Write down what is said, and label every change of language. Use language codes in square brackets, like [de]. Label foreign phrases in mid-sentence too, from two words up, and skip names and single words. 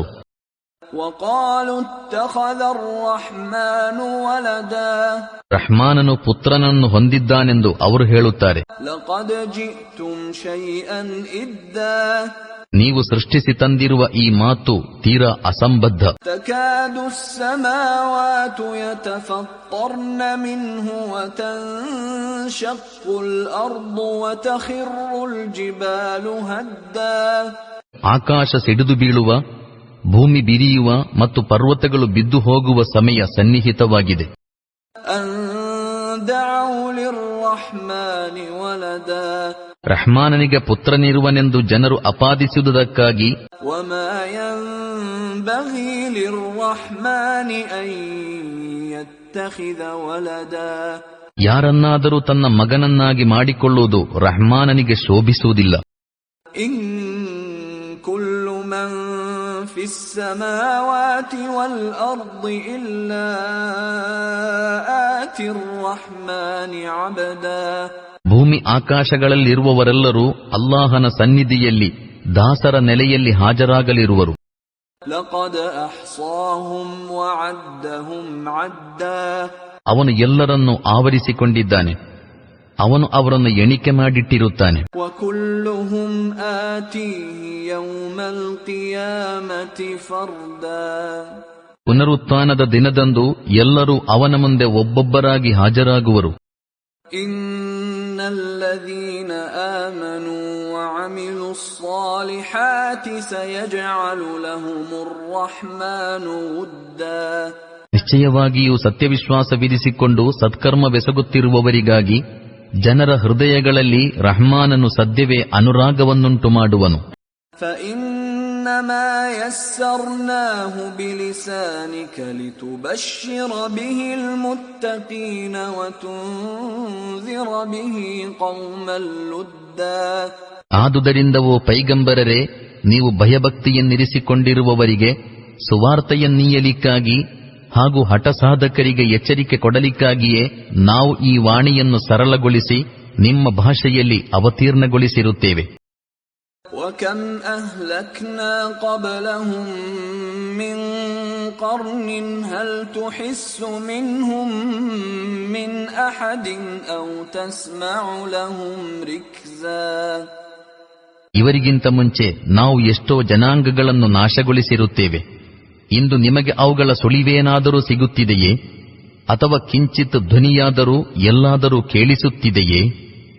[ar] وقالوا اتخذ الرحمن ولدا. [kn] ರಹ್ಮಾನನು ಪುತ್ರನನ್ನು ಹೊಂದಿದ್ದಾನೆಂದು ಅವರು ಹೇಳುತ್ತಾರೆ. [ar] لقد جئتم شيئا إدا. [kn] ನೀವು ಸೃಷ್ಟಿಸಿ ತಂದಿರುವ ಈ ಮಾತು ತೀರಾ ಅಸಂಬದ್ಧ. [ar] تكاد السماوات يتفطرن منه وتنشق الأرض وتخر الجبال هدا. [kn] ಆಕಾಶ ಸಿಡಿದು ಬೀಳುವ, ಭೂಮಿ ಬಿರಿಯುವ ಮತ್ತು ಪರ್ವತಗಳು ಬಿದ್ದು ಹೋಗುವ ಸಮಯ ಸನ್ನಿಹಿತವಾಗಿದೆ. [ar] أن دعوا للرحمن ولدا. [kn] ರಹ್ಮಾನನಿಗೆ ಪುತ್ರನಿರುವನೆಂದು ಜನರು ಅಪಾದಿಸುವುದಕ್ಕಾಗಿ [ar] وما ينبغي للرحمن أن يتخذ ولدا. [kn] ಯಾರನ್ನಾದರೂ ತನ್ನ ಮಗನನ್ನಾಗಿ ಮಾಡಿಕೊಳ್ಳುವುದು ರಹ್ಮಾನನಿಗೆ ಶೋಭಿಸುವುದಿಲ್ಲ. [ar] إن كل من في السماوات والأرض إلا آتي الرحمن عبدا. [kn] ಭೂಮಿ ಆಕಾಶಗಳಲ್ಲಿರುವವರೆಲ್ಲರೂ ಅಲ್ಲಾಹನ ಸನ್ನಿಧಿಯಲ್ಲಿ ದಾಸರ ನೆಲೆಯಲ್ಲಿ ಹಾಜರಾಗಲಿರುವರು. [ar] لقد أحصاهم وعدهم عدا. [kn] ಅವನು ಎಲ್ಲರನ್ನೂ ಆವರಿಸಿಕೊಂಡಿದ್ದಾನೆ, ಅವನು ಅವರನ್ನು ಎಣಿಕೆ ಮಾಡಿಟ್ಟಿರುತ್ತಾನೆ. [ar] وكلهم آتيه يوم القيامة فردا. [kn] ಪುನರುತ್ಥಾನದ ದಿನದಂದು ಎಲ್ಲರೂ ಅವನ ಮುಂದೆ ಒಬ್ಬೊಬ್ಬರಾಗಿ ಹಾಜರಾಗುವರು. [ar] إن الذين آمنوا وعملوا الصالحات سيجعل لهم الرحمن ودا. [kn] ನಿಶ್ಚಯವಾಗಿಯೂ ಸತ್ಯವಿಶ್ವಾಸವಿರಿಸಿಕೊಂಡು ಸತ್ಕರ್ಮವೆಸಗುತ್ತಿರುವವರಿಗಾಗಿ ಜನರ ಹೃದಯಗಳಲ್ಲಿ ರಹ್ಮಾನನು ಸದ್ಯವೇ ಅನುರಾಗವನ್ನುಂಟು ಮಾಡುವನು. [ar] فإنما يسرناه بلسانك لتبشر به المتقين وتنذر به قوما لدا. [kn] ಆದುದರಿಂದ ಓ ಪೈಗಂಬರರೇ, ನೀವು ಭಯಭಕ್ತಿಯನ್ನಿರಿಸಿಕೊಂಡಿರುವವರಿಗೆ ಸುವಾರ್ತೆಯನ್ನೀಯಲಿಕ್ಕಾಗಿ ಹಾಗೂ ಹಠಸಾಧಕರಿಗೆ ಎಚ್ಚರಿಕೆ ಕೊಡಲಿಕ್ಕಾಗಿಯೇ ನಾವು ಈ ವಾಣಿಯನ್ನು ಸರಳಗೊಳಿಸಿ ನಿಮ್ಮ ಭಾಷೆಯಲ್ಲಿ ಅವತೀರ್ಣಗೊಳಿಸಿರುತ್ತೇವೆ. [ar] وكم أهلكنا قبلهم من قرن هل تحس منهم من أحد أو تسمع لهم ركزا. [kn] ಇವರಿಗಿಂತ ಮುಂಚೆ ನಾವು ಎಷ್ಟೋ ಜನಾಂಗಗಳನ್ನು ನಾಶಗೊಳಿಸಿರುತ್ತೇವೆ. ಇಂದು ನಿಮಗೆ ಅವುಗಳ ಸುಳಿವೇನಾದರೂ ಸಿಗುತ್ತಿದೆಯೇ? ಅಥವಾ ಕಿಂಚಿತ್ ಧ್ವನಿಯಾದರೂ ಎಲ್ಲಾದರೂ ಕೇಳಿಸುತ್ತಿದೆಯೇ?